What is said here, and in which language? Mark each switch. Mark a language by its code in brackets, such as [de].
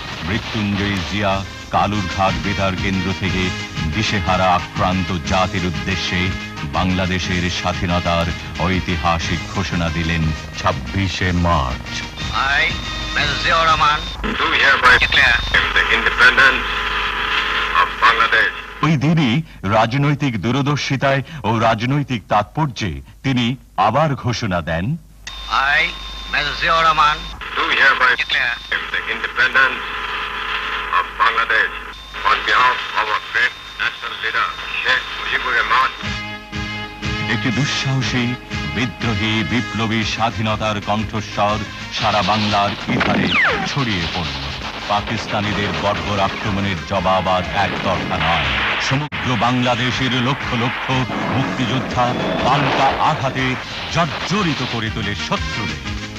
[bn] মৃত্যুঞ্জয়ী জিয়া কালুরঘাট বেতার কেন্দ্র থেকে দিশেহারা আক্রান্ত জাতির উদ্দেশ্যে বাংলাদেশের স্বাধীনতার ঐতিহাসিক ঘোষণা দিলেন 26শে March. [en] I, Mr. Ziaur Rahman, do hereby declare the independence of Bangladesh. [bn] ওই দিনই রাজনৈতিক দূরদর্শিতায় ও রাজনৈতিক তাৎপর্যে তিনি আবার ঘোষণা দেন, [en] I, Mr. Ziaur Rahman, Do hereby declare the independence of Bangladesh on behalf of our great national leader, Sheikh Mujibur Rahman. [bn] একটি দুঃসাহসী, বিদ্রোহী, বিপ্লবী স্বাধীনতার কণ্ঠস্বর সারা বাংলার ইধারে ছড়িয়ে পড়ল। পাকিস্তানিদের বর্বর আক্রমণের জবাব আর একতরফা নয়, সমগ্র বাংলাদেশের লক্ষ লক্ষ মুক্তিযোদ্ধা পাল্টা আঘাতে জর্জরিত করে তোলে শত্রুরে।